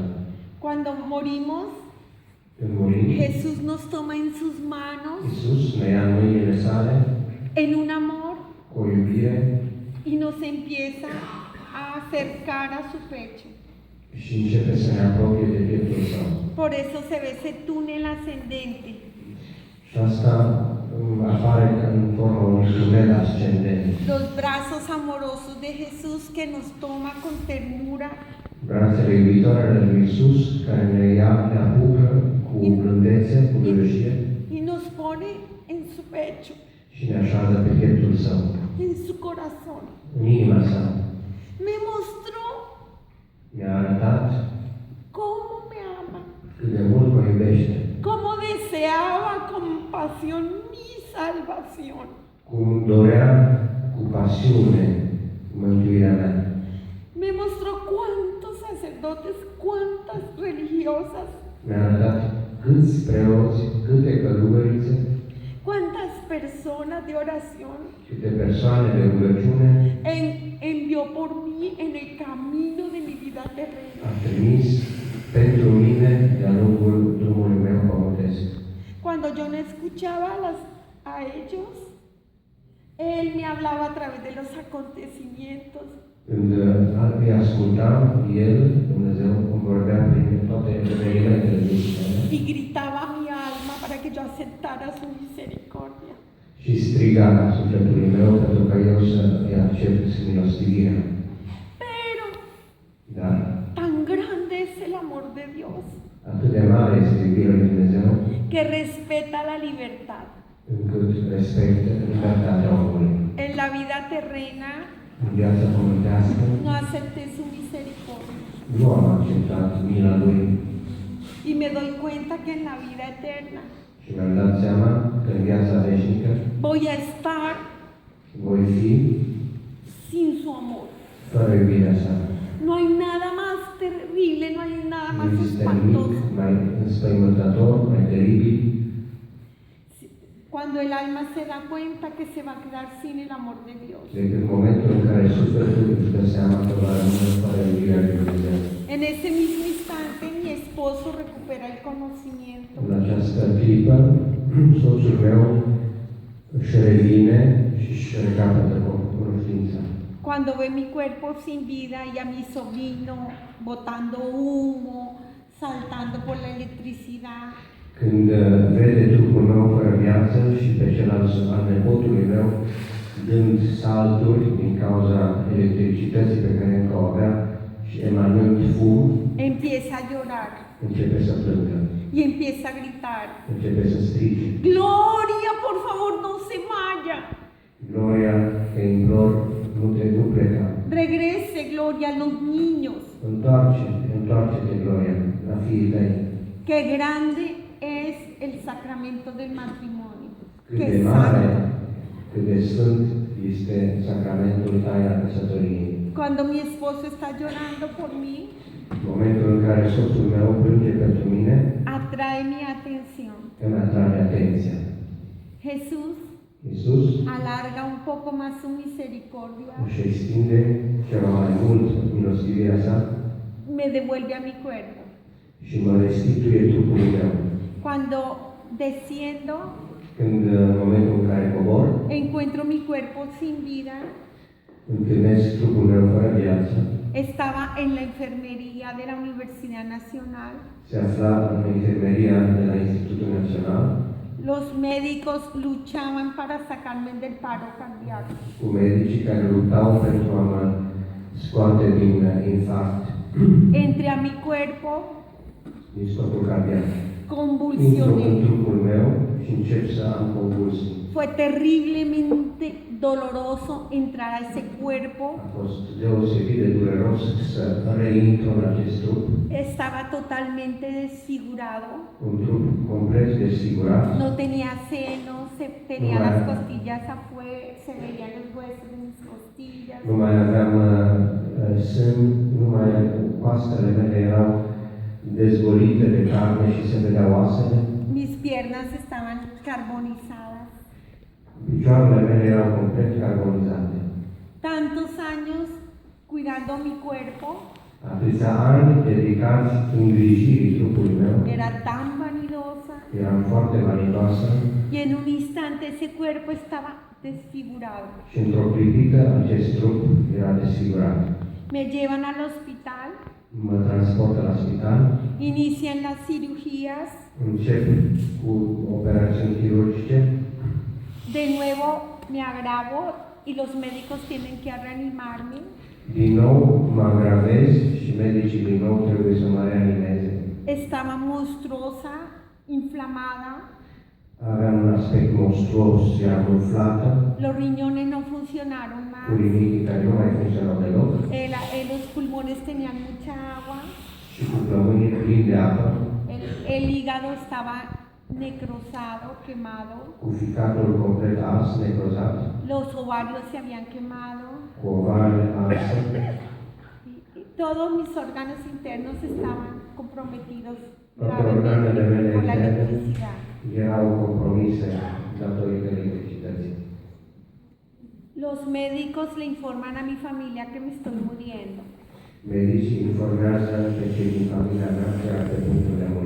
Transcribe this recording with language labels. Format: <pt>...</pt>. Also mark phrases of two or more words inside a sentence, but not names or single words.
<es>Cuando morimos,</es> <ro>Când murim,</ro> <es>Jesús nos toma en sus manos</es> <ro>Iisus ne ia în mâinile sale</ro> <es>en un amor</es> <ro>cu o iubire</ro> <es>y nos empieza a acercar a su pecho.</es> <ro>și începe să ne apropie de pieptul său.</ro> <es>Por eso se ve ese túnel ascendente.</es> <ro>Și asta apare în forma unui tunel ascendent.</ro> <es>Los brazos amorosos de Jesús que nos toma con ternura</es> <ro>Brațele iubitoare ale lui Iisus, care ne ia, ne apucă cu blândețe, cu gârșie</ro> <es>y nos pone en su pecho,</es> <ro>și ne așează pe pieptul său,</ro> <es>en su corazón.</es> <ro>în inima sa.</ro> <es>Me mostró</es> <ro>Mi-a arătat</ro> <es>cómo me ama,</es> <ro>cât de mult mă iubește,</ro> <es>cómo deseaba con pasión mi salvación.</es> <ro>cum dorea cu pasiune mântuirea mea.</ro> <es>Me mostró cuántos sacerdotes, cuántas religiosas,</es> <ro>Mi-a arătat câți preoți, câte călugărițe,</ro> <es>cuántas personas de oración</es> <ro>câte persoane de rugăciune</ro> <es>envió por mí en el camino de mi vida terrena.</es> <ro>a trimis pentru mine de-a lungul drumului meu pământesc.</ro> <es>Cuando yo no escuchaba a ellos, Él me hablaba a través de los acontecimientos.</es> <ro>Când îi ascultam, El, Dumnezeu, îmi vorbea prin toate evenimentele vieții mele</ro> <es>Y gritaba a mi alma para que yo aceptara su misericordia.</es> <ro>și striga sufletului meu pentru ca eu să-i accept milostivirea.</ro> <es>Pero</es> <ro>Dar</ro> <es>tan grande es el amor de Dios</es> <ro>atât de mare este iubirea lui Dumnezeu,</ro> <es>que respeta la libertad.</es> <ro>încât respectă libertatea omului.</ro> <es>En la vida terrena</es> <ro>În viața pământească</ro> <es>no acepté su misericordia.</es> <ro>nu am acceptat mila Lui</ro> <es>Y me doy cuenta que en la vida eterna</es> <ro>și mi-am dat seama că în viața veșnică</ro> <es>voy a estar</es> <ro>voi fi</ro> <es>sin su amor.</es> <ro>fără iubirea sa.</ro> <es>No hay nada más terrible, no hay nada</es> <ro>Nu</ro> <es>más</es> <ro>există nimic</ro> <es>espantoso.</es> <ro>mai înspăimântător, mai teribil,</ro> <es>Cuando el alma se da cuenta que se va a quedar sin el amor de Dios.</es> <ro>decât momentul în care sufletul își dă seama că va rămâne fără iubirea lui Dumnezeu.</ro> <es>En ese mismo instante mi esposo recupera el conocimiento.</es> <ro>În această clipă, soțul meu își revine și își recapătă cunoștința.</ro> <es>Cuando ve mi cuerpo sin vida y a mi sobrino botando humo, saltando por la electricidad,</es> <ro>Când vede trupul meu fără viață și pe cel al nepotului meu dând salturi din cauza electricității pe care încă o avea și emanând fum,</ro> <es>empieza a llorar</es> <ro>începe să plângă,</ro> <es>y empieza a gritar:</es> <ro>începe să strige.</ro> <es>Gloria, por favor, no se vaya.</es> <ro>Gloria, te implor, nu pleca.</ro> <es>Regrese, Gloria, a los niños.</es> <ro>Întoarce-te, Gloria, la fiii tăi.</ro> <es>Qué grande es el sacramento del matrimonio.</es> <ro>Cât</ro> <es>Qué</es> <ro>de mare,</ro> <es>santo.</es> <ro>cât de sfânt este sacramentul taina căsătoriei.</ro> <es>Cuando mi esposo está llorando por mí,</es> <ro>Momentul în care soțul meu plânge pentru mine,</ro> <es>atrae mi atención</es> <it>e mi attrae attenzione.</it> <es>Jesús</es> <ro>Iisus</ro> <es>alarga un poco más su misericordia,</es> <ro>își extinde ceva mai mult milostivirea sa</ro> <es>me devuelve a mi cuerpo.</es> <ro>și mă restituie trupului meu.</ro> <es>Cuando desciendo,</es> <ro>Când în momentul în care cobor,</ro> <es>encuentro mi cuerpo sin vida.</es> <ro>întâlnesc trupul meu fără viață,</ro> <es>Estaba en la enfermería de la Universidad Nacional.</es> <ro>se afla în infermeria de la Institutul Național,</ro> <es>Los médicos luchaban para sacarme del paro cardíaco.</es> <ro>cu medicii care luptau pentru a mă scoate din infarct,</ro> <es>Entré a mi cuerpo,</es> <ro>din stopul cardiac. Intru în</ro> <es>convulsioné.</es> <ro>trupul meu și încep să am convulsii.</ro> <es>Fue terriblemente doloroso entrar a ese cuerpo.</es> <ro>A fost deosebit de dureros să reintru în acest trup,</ro> <es>Estaba totalmente desfigurado.</es> <ro>un trup complet desfigurat,</ro> <es>No tenía senos, tenía</es> <ro>No,</ro> <es>las bueno. costillas afuera, se veían los huesos de mis costillas.</es> <ro>nu mai aveam sân, numai coastele mele erau dezvolite de carne și se vedeau oasele.</ro> <es>Mis piernas estaban carbonizadas.</es> <ro>Picioarele mele erau complet carbonizate.</ro> <es>Tantos años cuidando mi cuerpo,</es> <ro>Atâția ani dedicați îngrijirii trupului meu,</ro> <es>era tan vanidosa</es> <ro>eram foarte vanidoasă</ro> <es>y en un instante ese cuerpo estaba desfigurado.</es> <ro>și într-o clipită acest trup era desfigurat.</ro> <es>Me llevan al hospital,</es> <ro>Mă transportă la spital,</ro> <es>inician las cirugías,</es> <ro>încep cu operațiuni chirurgice,</ro> <es>de nuevo me agravo y los médicos tienen que reanimarme.</es> <ro>din nou mă agravez și medicii din nou trebuie să mă reanimeze.</ro> <es>Estaba monstruosa, inflamada,</es> <ro>Aveam un aspect monstruos, eram umflată,</ro> <es>los riñones no funcionaron</es> <ro>cu</ro> <es>más,</es> <ro>rinichii care nu mai funcționau deloc</ro> <es>los pulmones tenían mucha agua,</es> <ro>și cu plămânii plini de apă,</ro> <es>el hígado estaba necrosado, quemado,</es> <ro>cu ficatul complet ars, necrozat,</ro> <es>los ovarios se habían quemado,</es> <ro>cu ovarele arse,</ro> <es>y todos mis órganos internos estaban comprometidos</es> <ro>toate organele</ro> <es>gravemente</es> <ro>mele</ro> <es>por la</es> <ro>interne</ro> <es>electricidad.</es> <ro>erau compromise datorită electricității.</ro> <es>Los médicos le informan a mi familia que me estoy muriendo.</es> <ro>Medicii informează pe cei din familia mea că era pe punctul de a muri.</ro>